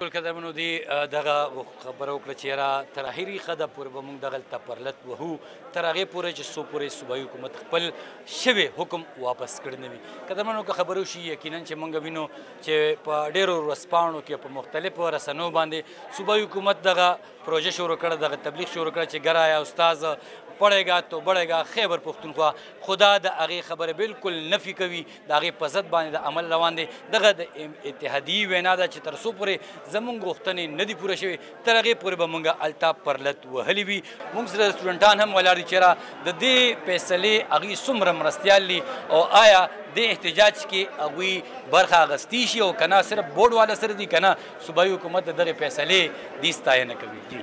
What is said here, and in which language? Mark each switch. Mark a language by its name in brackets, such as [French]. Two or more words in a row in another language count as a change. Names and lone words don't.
[Pashto] ټول قدرمنو دې دغه خبره وکړه چې یاره تر اخري خده پورې به موږ دغلته پرلت وهو تر هغې پورې چې څو پورې صوبایي حکومت خپل شوی حکم واپس کړی نه وي قدرمنو که خبره وشي یقینا چې موږ وینو چې په ډېرو ورځپاڼو کې په مختلفو رسنیو باندې صوبایي حکومت دغه پروژه شروع کړه دغه تبلیغ شروع کړه چې [Urdu] ګر آیا استاذ پڑھے گا تو بڑھے گا خیبر پختونخوا [Pashto] خدا د هغې خبره بالکل نفي کوي د هغې په ضد باندې د عمل روان دی دغه د اتحادیې وینا ده چې تر څو پورې زموږ غوښتنې نه دي پوره شوې تر هغې پورې به موږ هلته پرلت وهلي وي موږ سره سټوډنټان هم ولاړ دي چېرې د دې فیصلې هغوی څومره مرستیال دي او آیا د احتجاج کې هغوی برخه اخیستی شي او که نه صرف بورډ والا سره دي که نه صوبایي حکومت د دغې فیصلې دوی ستاینه کوي